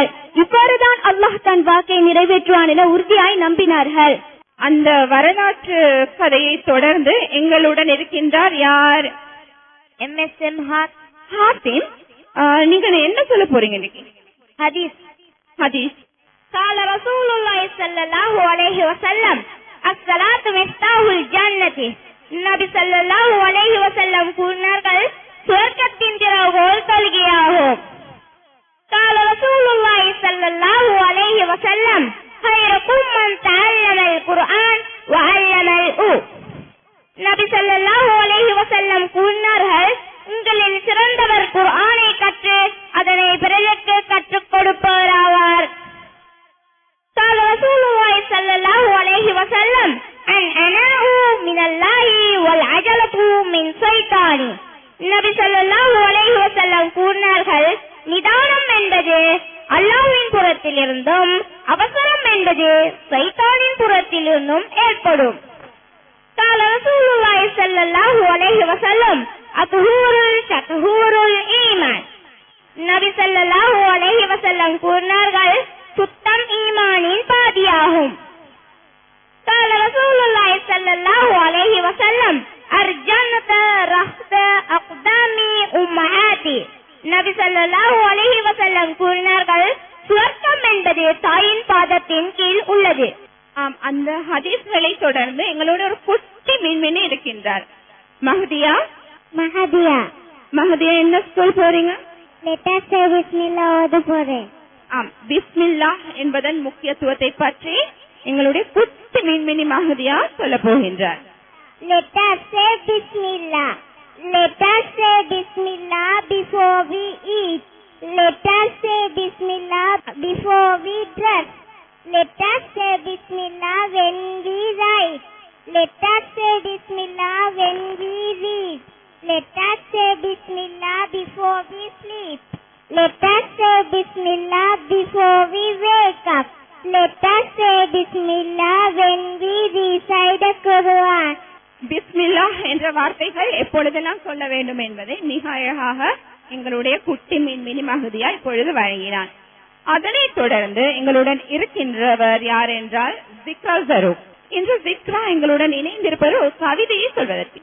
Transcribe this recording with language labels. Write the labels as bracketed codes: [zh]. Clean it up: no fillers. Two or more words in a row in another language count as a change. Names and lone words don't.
[ta] இவ்வாறுதான் அல்லாஹ் தன் வாக்கை நிறைவேற்றுவான் என உறுதியாய் நம்பினார்கள். அந்த வரலாற்று கதையை தொடர்ந்து எங்களுடன் இருக்கின்றார் யார்? MSM ஹாசிம். நீங்க என்ன சொல்ல போறீங்க இன்னைக்கு? ஹதீஸ். [ar] قال رسول الله صلى الله عليه وسلم الصلاة مفتاح الجنة. [ta] நபி [ar] صلى الله عليه وسلم [ta] கூறினார்கள், சுவர்க்கத்தின் திறவுகோல் தொழுகையாகும். [ar] قال رسول الله صلى الله عليه وسلم خيركم من تعلم القرآن وعلمه. [ta] நபி [ar] صلى الله عليه وسلم [ta] கூறினார்கள், உங்களில் சிறந்தவர் குர்ஆனை கற்று அதனை பிறருக்கு கற்றுக் கொடுப்பவராவார். [ar] قال رسول الله صلى الله عليه وسلم العناء من الله والعجلة من شيطان. [ta] நபி [ar] صلى الله عليه وسلم [ta] கூறினார்கள், நிதானம் என்பது அல்லாஹ்வின் புறத்தில் இருந்தும் அவசரம் என்பது சைத்தானின் புறத்தில் இருந்தும் ஏற்படும். [ar] قال رسول الله صلى الله عليه وسلم الطهور شطر الإيمان. [ta] நபி [ar] صلى الله عليه وسلم [ta] கூறினார்கள், சுத்தம் ஈமானின் பாதியாகும். [ar] قال رسول الله صلى الله عليه وسلم الجنة تحت أقدام أمهاتي. [ta] நபி [ar] صلى الله عليه وسلم [ta] கூறினார்கள், சுவர்க்கம் என்பது தாயின் பாதத்தின் கீழ் உள்ளது. அந்த ஹதீஸ்களை தொடர்ந்து எங்களோட ஒரு குட்டி மீன்மினி இருக்கின்றார். மஹதியா என்ன சொல்ல போறீங்க? பிஸ்மில்லா ஓத போறேன். பிஸ்மில்லா என்பதன் முக்கியத்துவத்தை பற்றி எங்களுடைய குட்டி மீன்மினி மஹதியா சொல்ல போகின்றார். [en] Let us say Bismillah. Let us say Bismillah before we eat. Let us say Bismillah before we dress. Let us say Bismillah when we write. Let us say Bismillah when we read. Let us say Bismillah before we sleep. Let us say Bismillah before we wake up. Let us say Bismillah when we recite the Quran. [ta] பிஸ்மில்லா என்ற வார்த்தைகள் எப்பொழுதெல்லாம் சொல்ல வேண்டும் என்பதை மிக அழகாக எங்களுடைய குட்டி மீன்மினி மஹதியா இப்பொழுது வழங்கினார். அதனைத் தொடர்ந்து எங்களுடன் இருக்கின்றவர் யார் என்றால் ஜிக்ரா ஜரூப். இன்று ஜிக்ரா எங்களுடன் இணைந்திருப்பது ஒரு கவிதையை சொல்வதற்கு.